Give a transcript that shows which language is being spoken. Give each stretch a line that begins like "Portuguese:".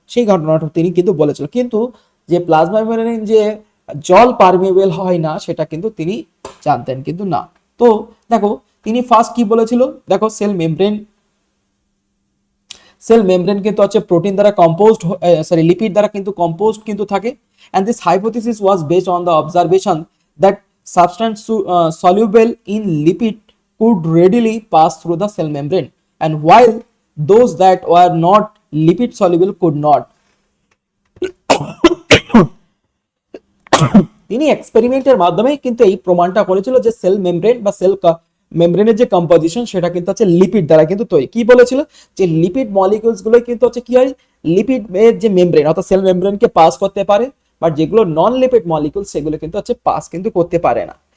Bangla: সেই ঘটনাটা তিনি কিন্তু বলেছিল, কিন্তু যে প্লাজমা মেমব্রেন যে জল পারমিয়েবল হয় না সেটা কিন্তু তিনি জানতেন কিন্তু না। তো দেখো তিনি ফার্স্ট কি বলেছিল, দেখো সেল মেমব্রেন কিন্তু হচ্ছে প্রোটিন দ্বারা কম্পোজড, লিপিড দ্বারা কিন্তু কম্পোজড কিন্তু থাকে।
English: and this hypothesis was based on the observation that substance soluble in lipid could readily pass through the cell membrane, and while those that were not lipid soluble could not.
Bangla: তিনি এক্সপেরিমেন্টের মাধ্যমে কিন্তু এই প্রমাণটা করেছিল যে cell membrane বা sell মেমব্রেনের যে কম্পোজিশন সেটা কিন্তু হচ্ছে লিপিড দ্বারা কিন্তু তৈরি। কি বলেছিল যে লিপিড মলিকিউলস গুলো কিন্তু হচ্ছে কি হয়, লিপিড এর যে মেমব্রেন অর্থাৎ সেল মেমব্রেনকে পাস করতে পারে, বাট যেগুলো নন লিপিড মলিকিউল সেগুলো কিন্তু হচ্ছে পাস কিন্তু করতে পারে না।